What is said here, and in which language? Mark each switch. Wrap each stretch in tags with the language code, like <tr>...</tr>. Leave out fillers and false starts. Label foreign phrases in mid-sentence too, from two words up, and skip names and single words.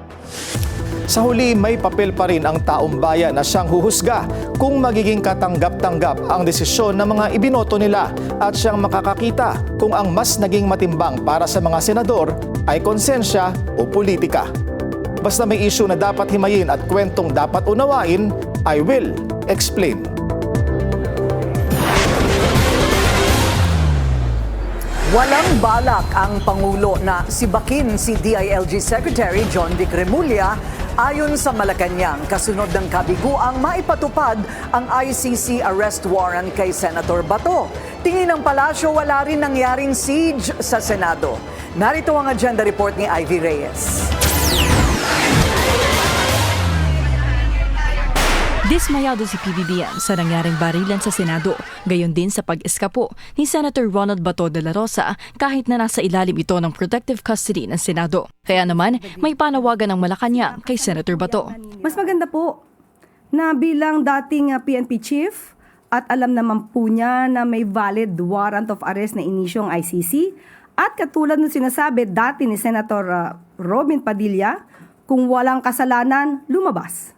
<tl>Sa huli, may papel pa rin ang taong bayan na siyang huhusga kung magiging katanggap-tanggap ang desisyon ng mga ibinoto nila at siyang makakakita kung ang mas naging matimbang para sa mga senador ay konsensya o politika. Basta may issue na dapat himayin at kwentong dapat unawain,</tl> <en>I will explain.</en> <tl>Walang balak ang Pangulo na sibakin si DILG Secretary John Vic Remulla ayon sa Malacanang kasunod ng kabiguang maipatupad ang ICC</tl> <en>arrest warrant</en> <tl>kay Senator Bato. Tingin ng palasyo wala rin nangyaring siege sa Senado. Narito ang</tl> <en>agenda report</en> <tl>ni Ivy Reyes. Dismayado si PBBM sa nangyaring barilan sa Senado, gayon din sa pag-eskapo ni Senator Ronald Bato de la Rosa kahit na nasa ilalim ito ng</tl> <en>protective custody</en> <tl>ng Senado. Kaya naman, may panawagan ng Malacanang kay Senator Bato. Mas maganda po na bilang dating PNP chief at alam naman po niya na may</tl> <en>valid warrant of arrest</en> <tl>na inisyong ICC at katulad ng sinasabi dati ni Senator Robin Padilla, kung walang kasalanan, lumabas.</tl>